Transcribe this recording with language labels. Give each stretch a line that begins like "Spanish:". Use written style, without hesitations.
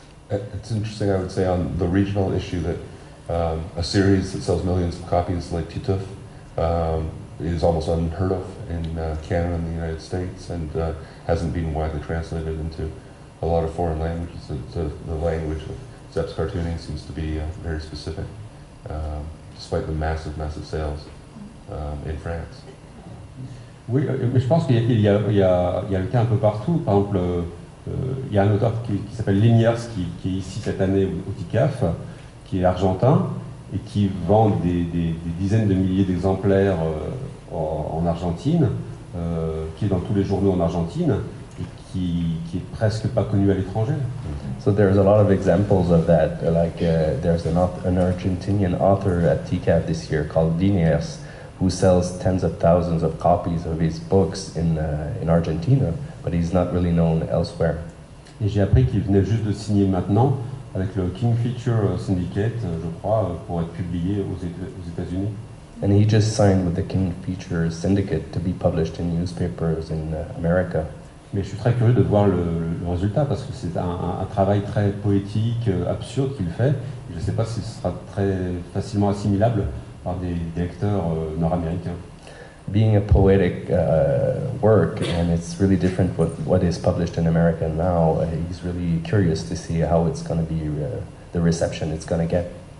English: It's interesting, I would say, on the regional issue that a series that sells millions of copies like Titeuf is almost unheard of in Canada and the United States and hasn't been widely translated into a lot of foreign languages. The language of Zepp's cartooning seems to be very specific, despite the massive sales in France.
French: Oui, mais je pense qu'il y a le cas un peu partout. Par exemple, il y a un auteur qui s'appelle Liniers qui est ici cette année au TICAF, qui est argentin et qui vend des dizaines de milliers d'exemplaires en Argentine, qui est dans tous les journaux en Argentine et qui est presque pas connu à l'étranger.
English: So there's a lot of examples of that. Like there's an Argentinian author at TICAF this year called Liniers, who sells tens of thousands of copies of his books in Argentina, but he's not really known elsewhere.
French: Et j'ai appris qu'il venait juste de signer maintenant avec le Kingfisher Syndicate, je crois, pour être publié aux États-Unis.
English: And he just signed with the Kingfisher Syndicate to be published in newspapers in America.
French: Mais je suis très curieux de voir le résultat parce que c'est un travail très poétique, absurde qu'il fait. Je ne sais pas si ce sera très facilement assimilable par des lecteurs nord-américains.
English: Being a poetic work, and it's really different what is published in America now. He's really curious to see how it's going to be, the reception it's going to get.